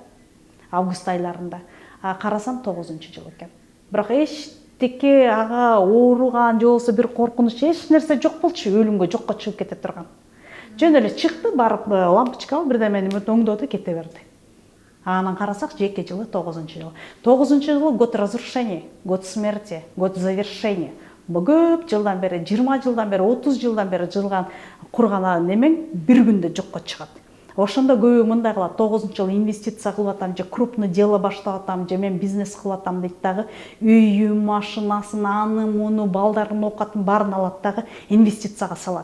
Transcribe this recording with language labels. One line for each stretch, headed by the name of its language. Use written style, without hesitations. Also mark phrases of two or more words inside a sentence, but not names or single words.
Kyrgyz: Август айларында. Карасам 9-жыл экен. Бирок эчтеке ага ооруган же болбосо бир коркунуч эч нерсе жок болчу, өлүмгө жокко чыгып кете турган. Жөн эле чыкты, барып лампочка бирдемени оңдоду, кете берди. Анан карасак, жеке жылы 9-жыл.
Russian: 9-жыл год разрушения, год смерти, год завершения.
Kyrgyz: көп жылдан бери 20 жылдан бери 30 жылдан бери курган немең бир күндө жокко чыгат. Ошондо көбү мындай кылат, 9-жылы инвестиция кылып атам же
Russian: крупный дело
Kyrgyz: баштап атам же мен бизнес кылып атам дейт дагы, үйүн, машинасын, аны муну, балдардын оокатын баарын алат дагы инвестицияга салат.